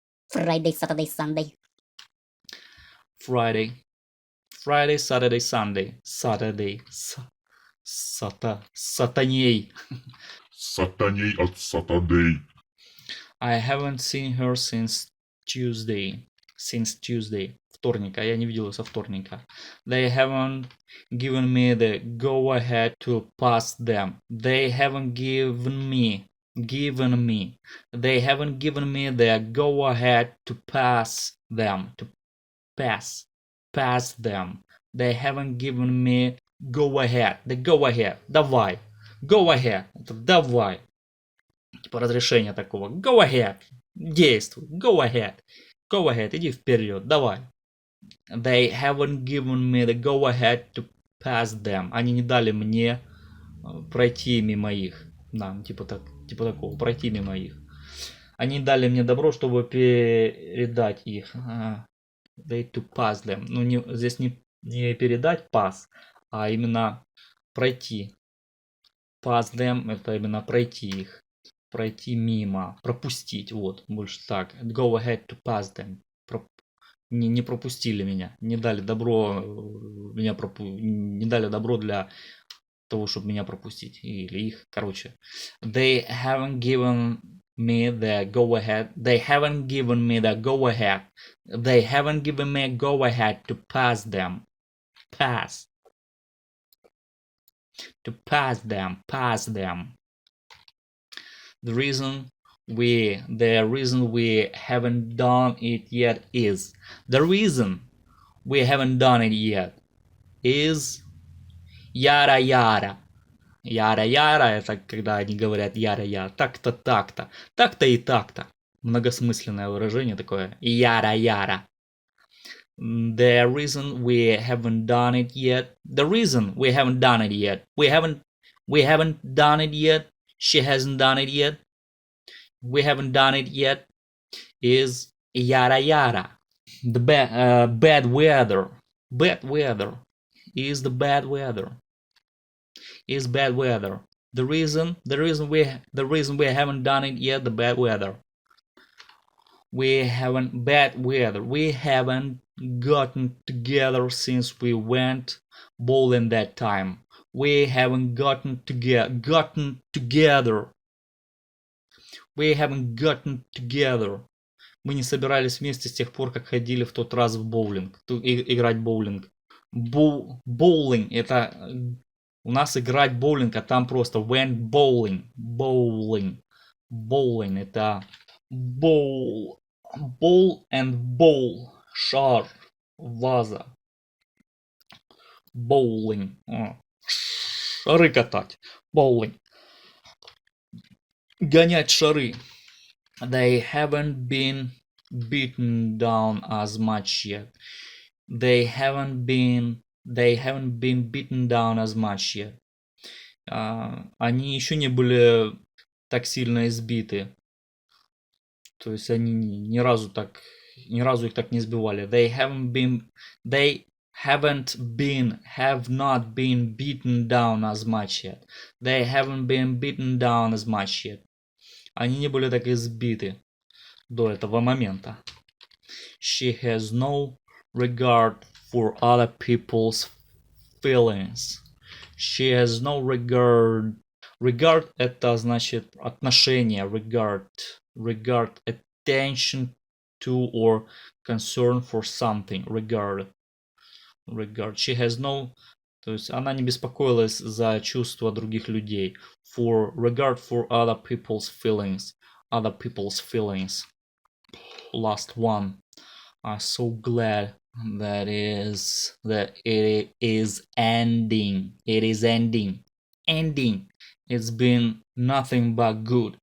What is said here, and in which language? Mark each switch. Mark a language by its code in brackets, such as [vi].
[en] Friday, Saturday, Sunday. Friday, Saturday, Sunday, Saturday, Сатаней. [ru] Сатаней от [en] Saturday. I haven't seen her since Tuesday. [ru] Вторника. Я не видел ее со вторника. [en] They haven't given me the go-ahead to pass them. They haven't given me. They haven't given me the go-ahead to pass them. To pass them. They haven't given me go-ahead. The go-ahead. [ru] Давай. [en] Go-ahead. [ru] Это давай. Типа разрешение такого. [en] Go ahead. [ru] Действуй. [en] Go ahead. Go ahead. [ru] Иди вперед. Давай. [en] They haven't given me the go ahead to pass them. [ru] Они не дали мне пройти мимо их. Да, типа такого. Пройти мимо их. Они дали мне добро, чтобы передать их. [en] They to pass them. [ru] Ну, здесь не передать pass, а именно пройти. Pass them это именно пройти их. Пройти мимо, пропустить, вот, больше так. [en] Go ahead to pass them. [ru] Не пропустили меня, не дали добро, не дали добро для того, чтобы меня пропустить, или их, короче. [en] They haven't given me the go-ahead. They haven't given me the go-ahead. They haven't given me a go-ahead to pass them. Pass. To pass them. Pass them. The reason we haven't done it yet is. The reason we haven't done it yet is яра-яра. [ru] Яра-яра — это когда они говорят яра-яра. Так-то, так-то. Так-то и так-то. Многосмысленное выражение такое. Яра-яра. [en] The reason we haven't done it yet. The reason we haven't done it yet. We haven't done it yet. She hasn't done it yet. We haven't done it yet is яра-яра. The bad weather. Bad weather is the bad weather. Is bad weather. The reason we haven't done it yet, the bad weather. We haven't gotten together since we went bowling that time. We haven't gotten together. We haven't gotten together. [ru] Мы не собирались вместе с тех пор, как ходили в тот раз в боулинг, играть в боулинг. Боулинг — это у нас играть боулинг, а там просто [en] went bowling. Bowling — [ru] это [en] bowl and bowl. [ru] Шар, ваза. Bowling. Шары катать. Bowling. Гонять шары. [en] They haven't been beaten down as much yet. They haven't been beaten down as much yet. [ru] Они еще не были так сильно избиты. То есть они ни разу их так не избивали. [en] Have not been beaten down as much yet. They haven't been beaten down as much yet. [ru] Они не были так избиты до этого момента. [en] She has no regard for other people's feelings. She has no regard. [ru] Regard — это значит отношение. [en] Regard, attention to or concern for something. Regard. She has no. [ru] То есть она не беспокоилась за чувства других людей. [en] For regard for other people's feelings. Other people's feelings. Last one. I'm so glad that it is ending. It is ending. It's been nothing but good.